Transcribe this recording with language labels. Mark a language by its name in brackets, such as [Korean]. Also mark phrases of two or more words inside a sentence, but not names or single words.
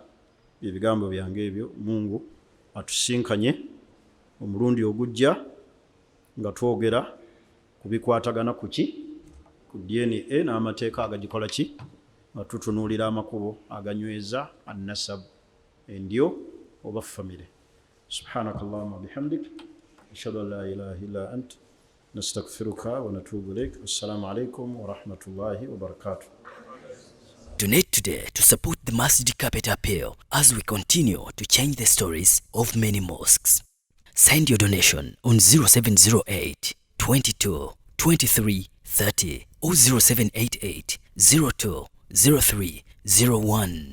[Ganda] Ebigambo byange ebyo Mungu atusinkanye omulundi ogujja nga twogera kubikwatagana kuki ku DNA n'amateeka agagikola ki atutunuulira amakubo aganyweza annasab endyo oba famire. [Arabic] سبحانك اللهم بحمدك أشهد أن لا إله إلا أنت نستغفرك ونتوب إليك. السلام عليكم ورحمة الله وبركاته. [English] Donate today to support the Masjid Carpet Appeal as we continue to change the stories of many mosques. Send your donation on 0708 22 23 30 or 0788 02 03 01.